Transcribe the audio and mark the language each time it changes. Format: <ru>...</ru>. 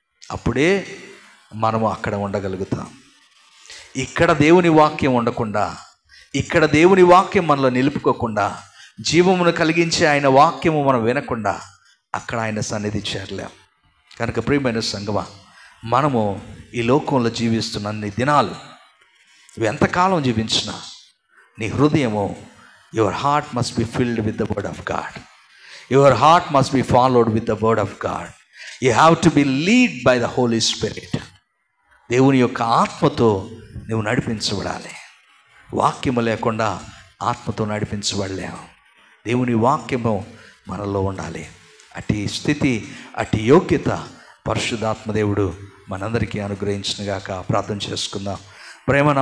<te>అప్పుడే మనము అక్కడ ఉండగలుగుతాం. ఇక్కడ దేవుని వాక్యం ఉండకుండా, ఇక్కడ దేవుని వాక్యం మనలో నిలుపుకోకుండా, జీవమును కలిగించే ఆయన వాక్యము మనం వినకుండా అక్కడ ఆయన సన్నిధి చేరలేం. కనుక ప్రియమైన సంగమా, మనము ఈ లోకంలో జీవిస్తున్న అన్ని దినాలు, ఇవి ఎంతకాలం జీవించినా నీ హృదయము,</te> <en>Your heart must be filled with the word of God. Your heart must be followed with the word of God. You have to be led by the Holy Spirit.</en> <te>దేవుని యొక్క ఆత్మతో నువ్వు నడిపించబడాలి. వాక్యము లేకుండా ఆత్మతో నడిపించబడలేము. దేవుని వాక్యము మనలో ఉండాలి. అట్టి స్థితి, అట్టి యోగ్యత పరిశుద్ధాత్మ దేవుడు మనందరికీ అనుగ్రహించునుగాక. ప్రార్థన చేసుకుందాం. ప్రేమ</te>